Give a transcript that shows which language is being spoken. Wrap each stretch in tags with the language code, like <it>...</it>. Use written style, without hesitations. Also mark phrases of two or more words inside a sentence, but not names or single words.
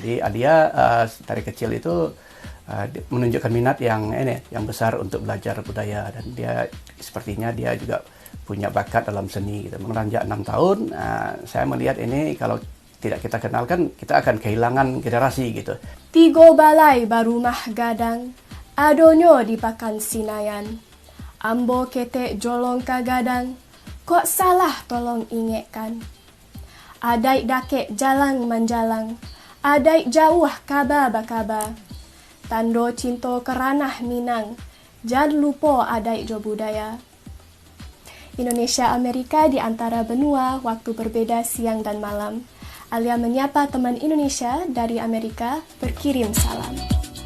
<id>Jadi Alia dari kecil itu menunjukkan minat yang besar untuk belajar budaya, dan dia sepertinya dia juga punya bakat dalam seni gitu. Menginjak 6 tahun, saya melihat ini kalau tidak kita kenalkan, kita akan kehilangan generasi gitu.</id> <min>Tigo balai barumah gadang, adonyo dipakan sinayan. Ambo ketek jolong kagadang, kok salah tolong ingatkan. Adai dakek jalang manjalang, adai jauh kaba bakaba. Tando cinto keranah minang, jad lupo adai jo budaya.</min> <id>Indonesia Amerika di antara benua, waktu berbeda siang dan malam. Alia menyapa teman Indonesia dari Amerika, berkirim salam.</id>